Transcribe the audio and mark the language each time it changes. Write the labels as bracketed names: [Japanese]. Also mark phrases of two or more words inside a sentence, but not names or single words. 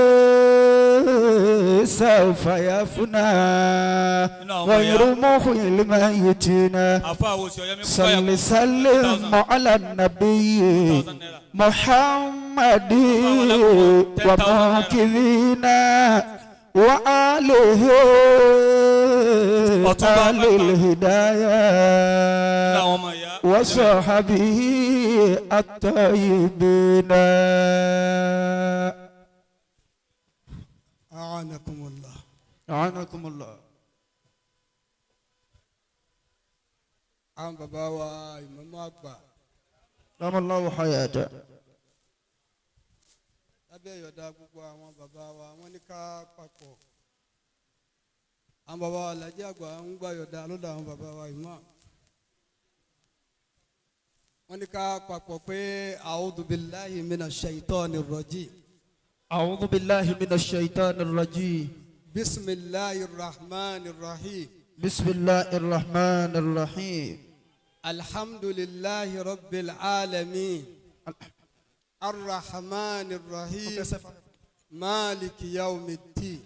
[Arabic] سوف يفنى غير محيي الميتين صل سلم على النبي محمد وموكلين وآله آل الهداية وصحبه الطيبين. أعانكم الله. أعانكم الله. [Yoruba] àwọn bàbá wa ìmáàmù àgbà. [Arabic] دام الله حياته. [Yoruba] lábẹ́ ìyọ̀dá gbogbo àwọn bàbá wa wọ́n ní ká papọ̀. àwọn bàbá wa Alhaja àgbà ń gbà yọ̀dá lọ́dọ̀ àwọn bàbá wa ìmáàmù. wọ́n ní ká papọ̀ pé [Arabic] أعوذ بالله من الشيطان الرجيم. أعوذ بالله من الشيطان الرجيم. بسم الله الرحمن الرحيم. بسم الله الرحمن الرحيم. الحمد لله رب العالمين الرحمن الرحيم مالك يوم الدين.